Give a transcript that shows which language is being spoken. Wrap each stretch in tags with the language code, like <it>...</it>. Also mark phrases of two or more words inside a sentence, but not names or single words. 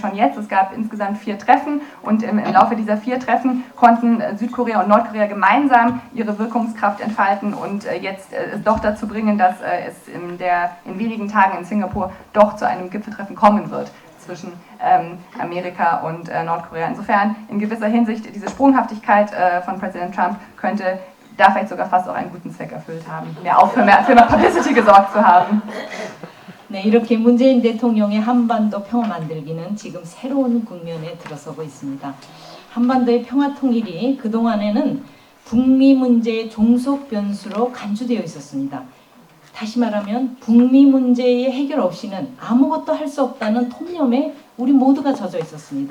<de>Schon jetzt, es gab insgesamt 4 Treffen und im Laufe dieser 4 Treffen konnten Südkorea und Nordkorea gemeinsam ihre Wirkungskraft entfalten und jetzt es doch dazu bringen, dass es in wenigen Tagen in Singapur doch zu einem Gipfeltreffen kommen wird zwischen Amerika und Nordkorea. Insofern in gewisser Hinsicht diese Sprunghaftigkeit von Präsident Trump könnte da vielleicht sogar fast auch einen guten Zweck erfüllt haben, für mehr Publicity gesorgt zu haben.</de> <ko>네, 이렇게 문재인 대통령의 한반도 평화 만들기는 지금 새로운 국면에 들어서고 있습니다. 한반도의 평화 통일이 그동안에는 북미 문제의 종속 변수로 간주되어 있었습니다. 다시 말하면 북미 문제의 해결 없이는 아무것도 할 수 없다는 통념에 우리 모두가 젖어 있었습니다.</ko>